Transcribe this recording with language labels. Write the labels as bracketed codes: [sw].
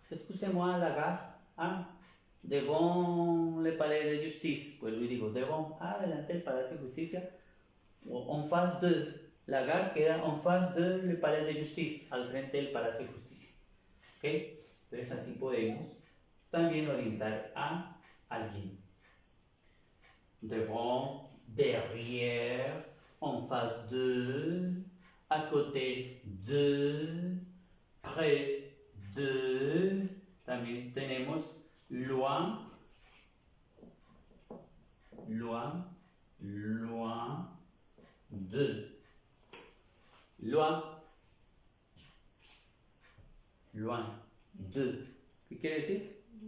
[fr] Excusez-moi, la gare. Devant le palais de justice. [es] Pues le digo, devant, delante del Palacio de Justicia. [fr] O en face de. [es] La gare queda [fr] en face de le palais de justice, [es] al frente del Palacio de Justicia. ¿Ok? Entonces así podemos también orientar a alguien. [fr] Devant, derrière, en face de, à côté de, près de. [es] También tenemos loin, loin, loin de. Loin, loin de. ¿Qué quiere decir?